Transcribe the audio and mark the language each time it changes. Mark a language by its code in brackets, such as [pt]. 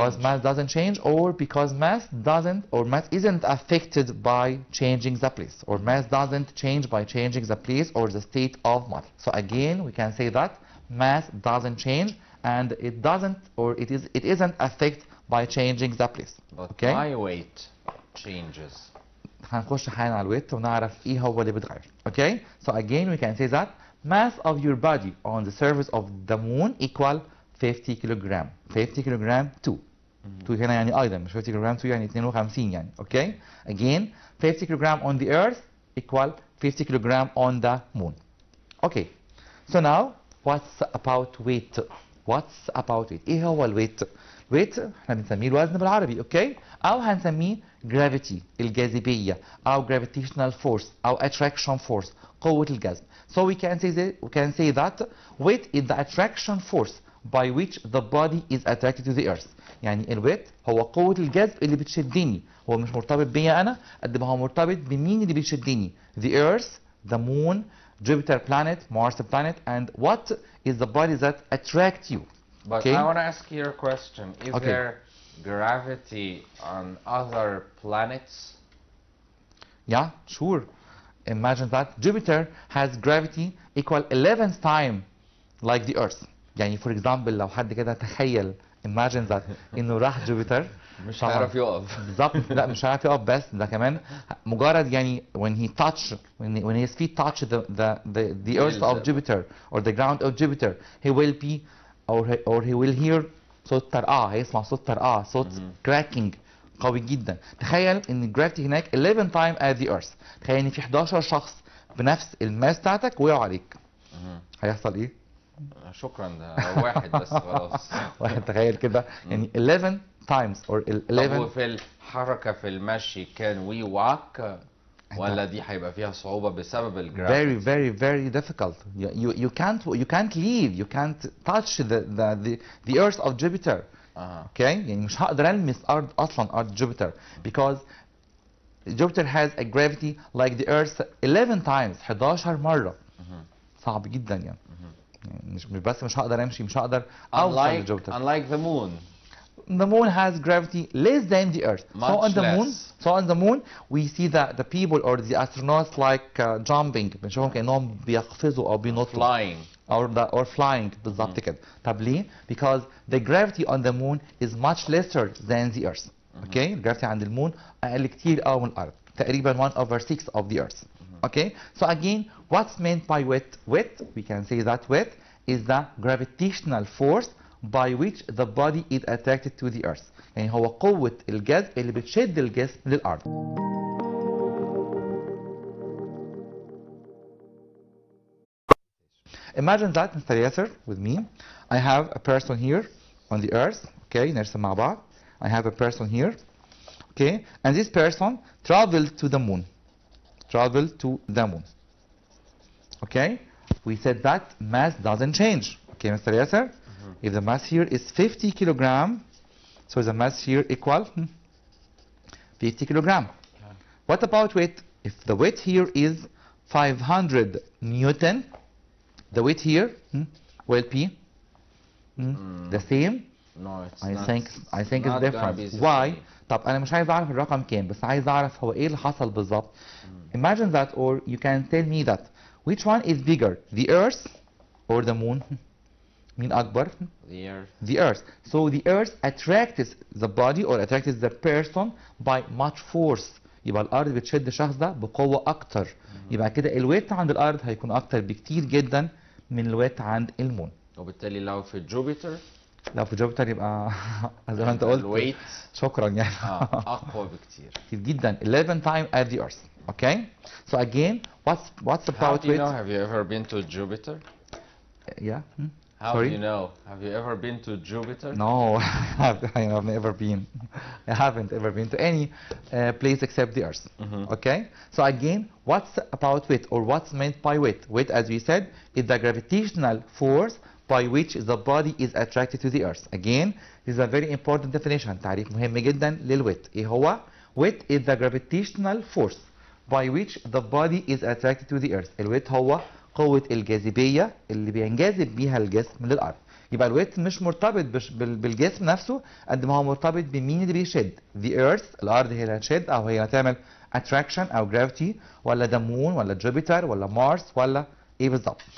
[en] Because mass doesn't change, or because mass isn't affected by changing the place, or mass doesn't change by changing the place or the state of matter. So again, we can say that mass doesn't change, and it isn't affected by changing the place. But okay? my weight changes. [ar] هنخش حالا على الويت ونعرف ايه هو اللي بيتغير. [en] Okay? So again, we can say that mass of your body on the surface of the moon equal 50 kilogram. 50 kilogram 2. [ar] 2 هنا يعني ايضا مش 50 kilogram 2 يعني 52 يعني. [en] Okay? Again, 50 kilogram on the earth equal 50 kilogram on the moon. Okay. So now, what's about weight? What's about weight? [ar] ايه هو الويت؟ weight احنا بنسميه الوزن بالعربي اوكي، او هنسميه gravity الجاذبيه او gravitational force او attraction force قوه الجذب. [en] So we can say that weight is the attraction force by which the body is attracted to the earth. [ar] يعني الويت هو قوة الجذب اللي بتشدني، هو مش مرتبط بيا أنا قد ما هو مرتبط بمين اللي بيشدني. [en] The earth, the moon, Jupiter planet, Mars planet, and what is the body that attract you. But okay? I want to ask you a question. Is okay. there gravity on other planets? Yeah, sure. Imagine that Jupiter has gravity equal 11 times like the Earth. [ar] يعني [en] for example [ar] لو حد كده تخيل [en] imagine that [ar] انه راح جوبيتر مش هيعرف يقف. بالظبط، لا مش هيعرف يقف، بس ده كمان مجرد يعني [en] when his feet touch the earth of Jupiter or the ground of Jupiter he will be or he will hear [ar] صوت طرقعة، هيسمع صوت طرقعة، صوت cracking قوي جدا. تخيل ان الجرافيتي هناك [en] 11 times at the earth. [ar] تخيل ان في 11 شخص بنفس الماس بتاعتك وقعوا عليك. هيحصل ايه؟ شكرا، ده واحد بس خلاص. واحد، تخيل كده يعني [en] 11 times or 11. [ar] طب وفي الحركة في المشي [en] can we walk [ar] ولا دي هيبقى فيها صعوبة بسبب الجرافيتي؟ [en] very difficult. You can't leave, you can't touch the earth of Jupiter. Okay? [ar] يعني مش هقدر المس ارض جوبيتر [en] because Jupiter has a gravity like the earth 11 times [ar] 11 مرة. صعب جدا يعني. مش بس مش هقدر امشي، مش هقدر اوصل لجوبيتر. [en] Unlike the moon. The moon has gravity less than the earth. Much less. So on the moon we see that the people or the astronauts like jumping، [ar] بنشوفهم كأنهم بيقفزوا او بينطوا. [en] Flying. or flying [ar] بالظبط كده. طب ليه؟ [en] Because the gravity on the moon is much lesser than the earth. Okay? [ar] الجرافيتي عند المون اقل كتير قوي من الارض، تقريبا 1/6 [en] of the earth. Okay? So again, what's meant by weight? Weight, we can say that weight is the gravitational force by which the body is attracted to the earth. [ar] يعني هو قوة الجذب اللي بتشد الجسم للأرض. [en] Imagine that, Mr. Yasser, with me. I have a person here on the earth. [ar] Okay, نرسم مع بعض. [en] I have a person here. Okay, and this person traveled to the moon. Traveled to the moon. Okay, we said that mass doesn't change. Okay, Mr. Yasser, if the mass here is 50 kilogram, so the mass here equal 50 kilogram. What about weight? If the weight here is 500 Newton, the weight here will be the same. No, it's I not. think it's different. Why? [ar] طب أنا مش عايز أعرف الرقم كام، بس عايز أعرف هو إيه اللي حصل بالظبط. [en] Imagine that, or you can tell me that. Which one is bigger, the Earth or the moon? [ar] مين أكبر؟ [en] The earth. The Earth. So the Earth attracts the body or attracts the person by much force. [ar] يبقى الأرض بتشد الشخص ده بقوة أكتر. يبقى كده الويت عند الأرض هيكون أكتر بكتير جدا من الويت عند المون. وبالتالي لو في جوبيتر، لو في جوبيتر يبقى زي ما أنت قلت. الويت شكرا يعني. أقوى بكتير. كتير جدا. [en] 11 times at the Earth. Okay. So again, what's about How do you weight? know? Have you ever been to Jupiter? Yeah. How Sorry? do you know? Have you ever been to Jupiter? No, I've never been. I haven't ever been to any place except the Earth. Okay? So again, what's about weight or what's meant by weight? Weight, as we said, is the gravitational force by which the body is attracted to the Earth. Again, this is a very important definition. [ar] تعريف مهم جدا للويت. إيه هو؟ [en] Weight is the gravitational force by which the body is attracted to the Earth. [ar] الويت هو قوة الجاذبية اللي بينجذب بيها الجسم للأرض. يبقى الويت مش مرتبط بالجسم نفسه قد ما هو مرتبط بمين اللي بيشد. The Earth، الأرض هي اللي هتشد أو هي اللي هتعمل attraction أو gravity، ولا the moon ولا جوبيتر ولا مارس ولا إيه بالظبط.